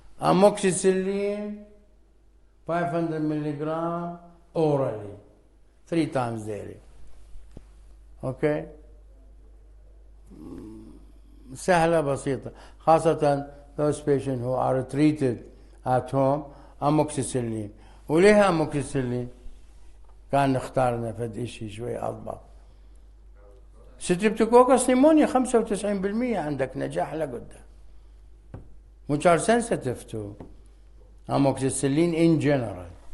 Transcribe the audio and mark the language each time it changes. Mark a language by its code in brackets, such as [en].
[en] Amoxicillin 500 milligram orally 3 times daily. Okay? [ar] سهلة بسيطة، خاصة [en] those patients who are treated at home. amoxicillin. [ar] وليه amoxicillin؟ كان اختارنا فد اشي شوي اضبط. ستريبتوكوكس نيمونيا 95% عندك نجاح لقدام. [en] Which are sensitive to amoxicillin in general.